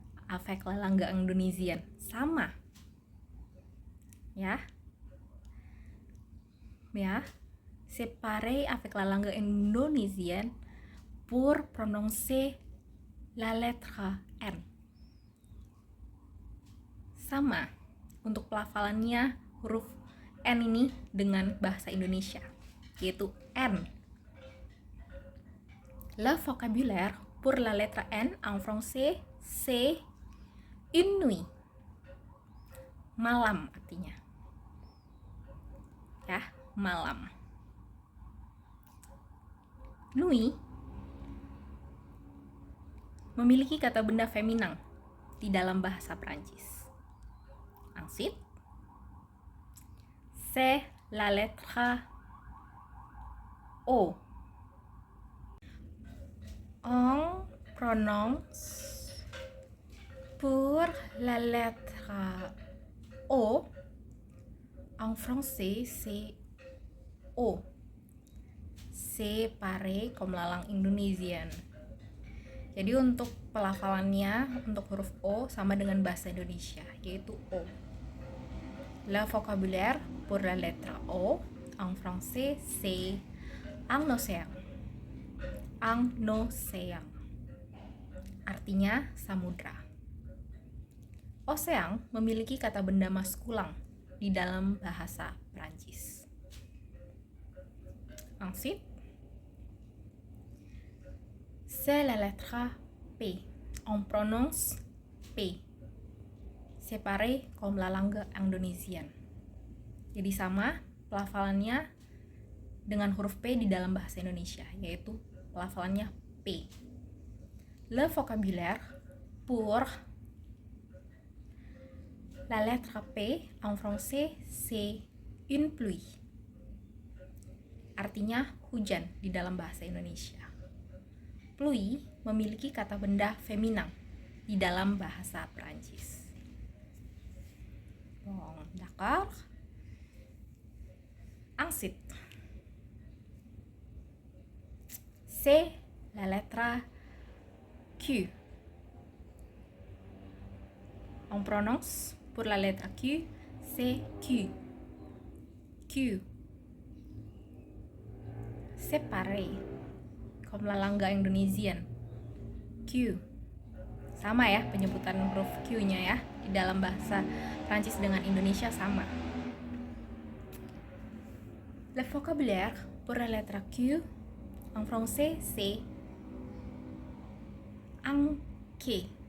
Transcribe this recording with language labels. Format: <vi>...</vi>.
<fr>Avec la langue indonesienne,</fr> <id>sama. Ya. Ya.</id> <fr>Séparé avec la langue indonesienne pour prononcer la lettre N.</fr> <id>Sama untuk pelafalannya huruf N ini dengan bahasa Indonesia, yaitu N.</id> <fr>Le vocabulaire pour la lettre N en français c'est une nuit.</fr> <id>Malam artinya. Ya, malam. Nuit memiliki kata benda feminan di dalam bahasa Prancis.</id> <fr>Ensuite, c'est la lettre O. On prononce pour la lettre O en français c'est O. C'est pareil comme la langue indonesienne.</fr> <id>Jadi untuk pelafalannya untuk huruf O sama dengan bahasa Indonesia, yaitu O.</id> <fr>Le vocabulaire pour la lettre O en français c'est un océan.</fr> <id>Un océan. Artinya samudra. Ocean memiliki kata benda maskulang di dalam bahasa Prancis.</id> <fr>Ensuite, c'est la lettre P. On prononce P. C'est pareil comme la langue indonesienne.</fr> <id>Jadi sama pelafalannya dengan huruf P di dalam bahasa Indonesia, yaitu pelafalannya P.</id> <fr>Le vocabulaire pour la lettre P en français c'est une pluie.</fr> <id>Artinya hujan di dalam bahasa Indonesia. Pluie memiliki kata benda feminan di dalam bahasa Prancis.</id> <fr>Bon, d'accord. Ensuite, c'est la lettre Q. On prononce pour la lettre Q, c'est Q. Q. C'est pareil comme la langue indonesienne. Q.</fr> <id>Sama ya penyebutan huruf Q-nya ya di dalam bahasa Prancis dengan Indonesia sama.</id> <fr>Le vocabulaire pour la lettre Q en français c'est anke.</fr>